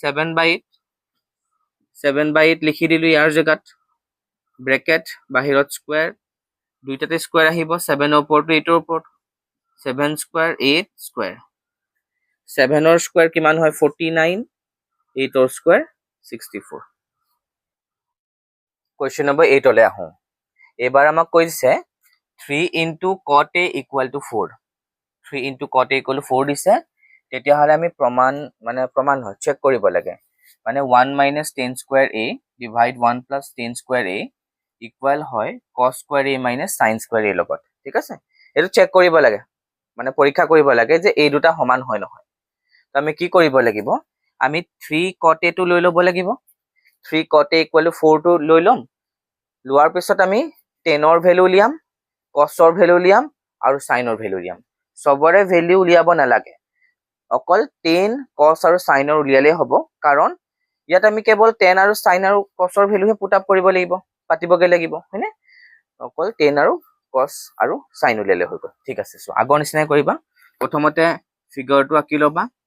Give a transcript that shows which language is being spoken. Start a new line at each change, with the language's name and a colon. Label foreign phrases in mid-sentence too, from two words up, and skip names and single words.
Assamese: 7/8 লিখি দিলো ইয়াৰ জেগাত ব্ৰেকেট বাহিৰত স্কয়াৰ দুইটাতে স্কয়াৰ আহিব 7 ৰ ওপৰত 8 ৰ ওপৰত 7 স্কয়াৰ 8 স্কয়াৰ 7 ৰ স্কয়াৰ কিমান হয় 49 8 ৰ স্কয়াৰ 64
English: question number
Assamese: 8 লৈ আহো এবাৰ আমাক কৈছে
English: 3 into cot a equal to 4 3 into cot a equal to 4
Assamese: দিছে তেতিয়াহলে আমি প্ৰমাণ হয় চেক কৰিব লাগে মানে
English: 1 minus 10 square a divide 1 plus 10 square a equal
Assamese: হয়
English: cos square a minus sin square a
Assamese: লগত ঠিক আছে এটো চেক কৰিব লাগে মানে পৰীক্ষা কৰিব লাগে যে এই দুটা সমান হয় নহয় তো আমি কি কৰিব লাগিব আমি
English: 3 cot a
Assamese: টো লৈ ল'ব লাগিব
English: 3 cot a equal to 4
Assamese: টো লৈ লম লোৱাৰ পিছত আমি 10 ৰ ভ্যালু উলিয়াম কছৰ ভেলু উলিয়াম আৰু চাইনৰ ভেলু উলিয়াম সবৰে ভেলু উলিয়াব নালাগে অকল
English: tan cos
Assamese: আৰু sin উলিয়ালেই হ'ব কাৰণ ইয়াত আমি কেৱল tan আৰু sin আৰু cos ভেলুহে
English: put up
Assamese: কৰিব লাগিব পাতিবগে লাগিব হয়নে অকল tan আৰু cos আৰু sin উলিয়ালে হৈ গ'ল ঠিক আছে সো আগৰ নিচিনাই কৰিবা প্ৰথমতে ফিগাৰটো আঁকি ল'বা